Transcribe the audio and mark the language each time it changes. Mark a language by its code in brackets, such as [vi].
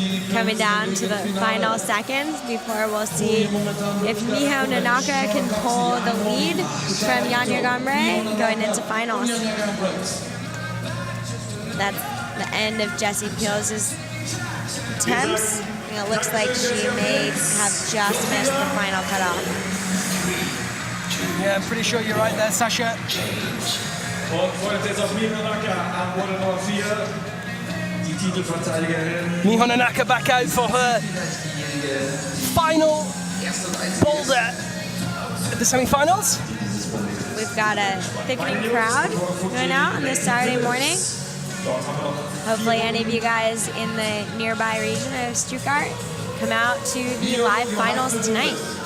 [en] Coming down to the final seconds before we'll see if Miho Nanaka can pull the lead from Yanya Gombre going into finals. That's the end of Jessie Peels' attempts. It looks like she may have just missed the final cutoff. Yeah, I'm pretty sure you're right there, Sasha. [de] Und folgt jetzt auf Miho Nanaka am Boulder Nummer 4. Die Titelverteidigerin. [en] Miho Nanaka back out for her final boulder at the semi-finals. We've got a thickening crowd going out on this Saturday morning. Hopefully any of you guys in the nearby region of Stuttgart come out to the live finals tonight.